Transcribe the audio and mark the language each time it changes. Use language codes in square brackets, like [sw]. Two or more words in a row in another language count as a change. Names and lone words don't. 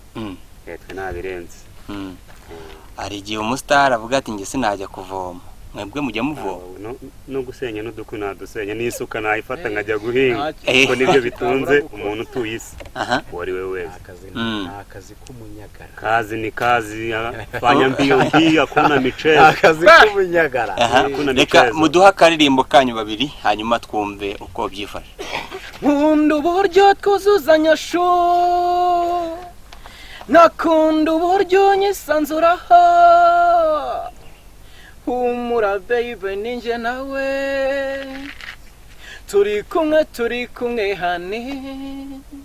[rw] Twe nabirenze. Ari igihe umustari avuga ati nge sinajya kuvoma, mwebwe mujya muvoma no gusenya n'udukwi nadusenya n'isuka nayifata nkajya guhinga kuko nibyo bitunze umuntu utuye isi uwo ari we wese. Akazi k'umunyagara, [sw] kazi ni kazi, fanya mbio hakuna michezo. [rw] Akazi k'umunyagara. Reka muduha akaririmbo kanyu babiri hanyuma twumve uko byifashe. Nkunda uburyo twuzuzanya sho, nakunda uburyo nyisanzuraho, humura baby ninjye nawe, turi kumwe hane.